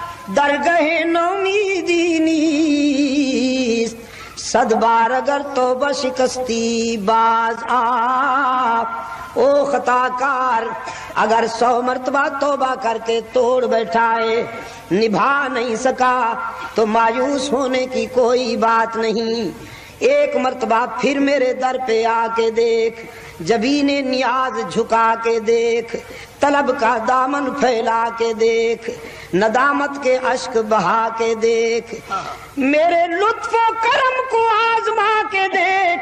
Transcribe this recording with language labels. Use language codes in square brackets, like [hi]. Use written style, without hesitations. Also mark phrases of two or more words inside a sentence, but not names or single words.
[fa] درگہ نومیدی نیست، صد بار اگر توبہ شکستی باز آ۔ [ur] او خطا کار اگر 100 مرتبہ توبہ کر کے توڑ بیٹھائے، نبھا نہیں سکا تو مایوس ہونے کی کوئی بات نہیں۔ ایک مرتبہ پھر میرے در پہ آ کے دیکھ، جبین نیاز جھکا کے دیکھ، طلب کا دامن پھیلا کے دیکھ، ندامت کے اشک بہا کے دیکھ، میرے لطف و کرم کو آزما کے دیکھ۔